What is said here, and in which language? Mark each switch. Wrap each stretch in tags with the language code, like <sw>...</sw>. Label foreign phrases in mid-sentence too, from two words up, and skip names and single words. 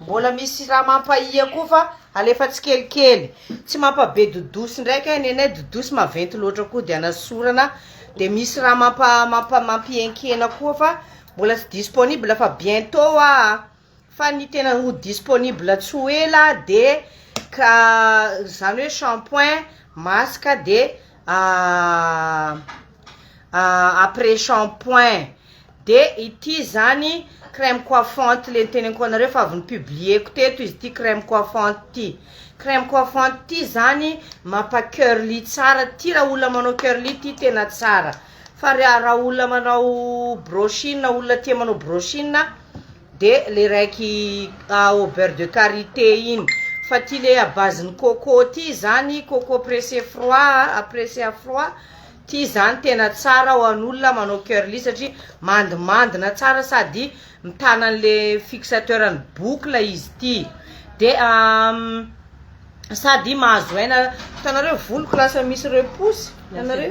<mg>mbola misy raha mampahia koa fa alefa tsikelikely tsy mampabe dodosy ndraiky nenay dodosy maventy loatra koa de anasorana de misy raha mampienkena koa fa mbola tsy disponible fa bientôt fa ny tena ho disponible tsy ho ela de zany hoe</mg> <fr>shampoing masque</fr> <mg>de</mg> <fr>après shampoing</fr> <mg>de ity zany</mg> <fr>crème coiffante</fr> <mg>le teneniko anareo fa avy nipublieko teto izy ty</mg> <fr>crème coiffante</fr> <mg>ty zany mampa-curly tsara ty raha olona manao curly ty tena tsara fa raha olona manao brochine olona tia manao brochine de le raiky</mg> <fr>au beurre de karité</fr> <mg>iny fa ty le</mg> <fr>à base</fr> <mg>ny coco ty zany</mg> <fr>coco pressé froid</fr> <mg>ty zany tena tsara ho an'olona manao curly satria mandimandina tsara sady mitana an'le fixateur ny boucle izy ty de sady mahazo aina hitanareo voloko lasa misy repousse hitanareo</mg>